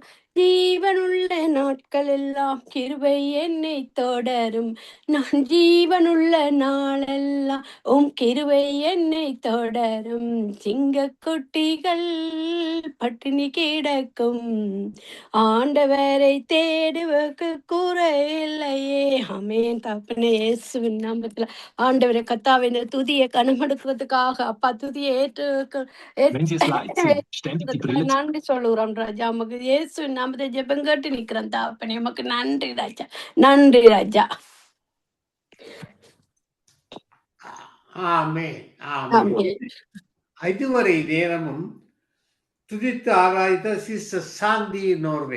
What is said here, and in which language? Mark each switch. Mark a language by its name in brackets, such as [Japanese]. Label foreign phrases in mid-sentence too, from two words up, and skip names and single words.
[Tamil] ஜீவனுள்ள நாட்கள் எல்லாம் கிருபை என்னை தொடரும், நான் ஜீவனுள்ள நாளெல்லாம் உம் கிருபை என்னை தொடரும். சிங்கக்குட்டிகள் பட்டினி கிடக்கும், ஆண்டவரை தேடுவதற்கு குறையில்லையே. ஆமென் தகப்பனே, இயேசுவின் நாமத்துல ஆண்டவரை கத்தாவை இந்த துதியை கனமெடுக்கிறதுக்காக அப்பா துதியை [German] Wenn Sie es leid sehen, ständig die Brille [Tamil] நன்றி சொல்லுகிறோம் ராஜா. உமக்கு இயேசுவின் நாமத்தை ஜெபம் கேட்டு நிக்கிறேன் தாப்பனே, உமக்கு நன்றி ராஜா, நன்றி ராஜா. ஆமென் ஆமென். இதுவரை நேரமும் துதித்து ஆராய்ந்த சிஸ்டர் சாந்தி நோர்வே.